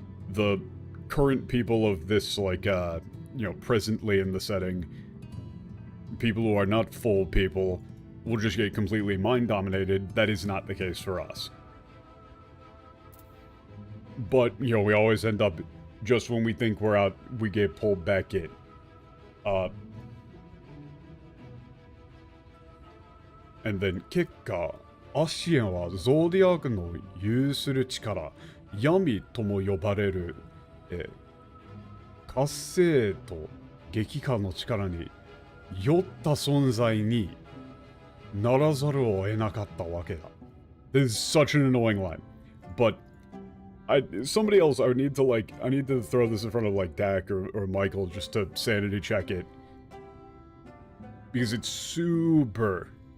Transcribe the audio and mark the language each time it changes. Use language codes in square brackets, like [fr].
[en] The current people of this, like, you know, presently in the setting, people who are not full people, will just get completely mind-dominated. That is not the case for us. But, you know, we always end up just when we think we're out, we get pulled back in. And then [ja] 結果、アシエンはゾーディアークの有する力、闇とも呼ばれる、活性と激化の力に酔った存在にならざるを得なかったわけだ。 [en] This is such an annoying line. But somebody else, I need to throw this in front of like Dak or Michael just to sanity check it. Because it's super...